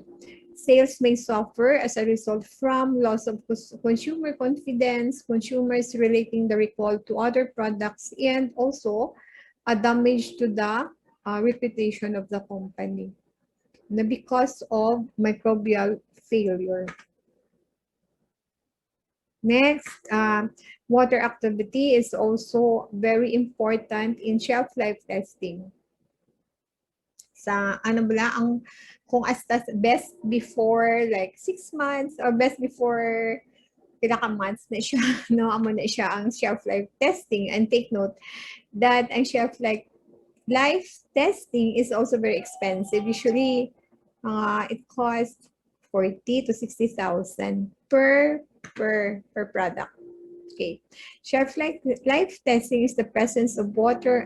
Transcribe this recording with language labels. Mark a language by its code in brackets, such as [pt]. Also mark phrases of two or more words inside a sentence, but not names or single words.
[en] Sales may suffer as a result from loss of consumer confidence, consumers relating the recall to other products, and also a damage to the reputation of the company because of microbial failure. Next, water activity is also very important in shelf life testing. [hil] Sa kung hasta [en] best before like 6 months or best before [hil] pila ka months na siya, amo na siya ang [en] shelf life testing. And take note that ang shelf life testing is also very expensive. Usually, it costs 40 to 60,000 per product. Okay. Shelf life testing is the presence of water.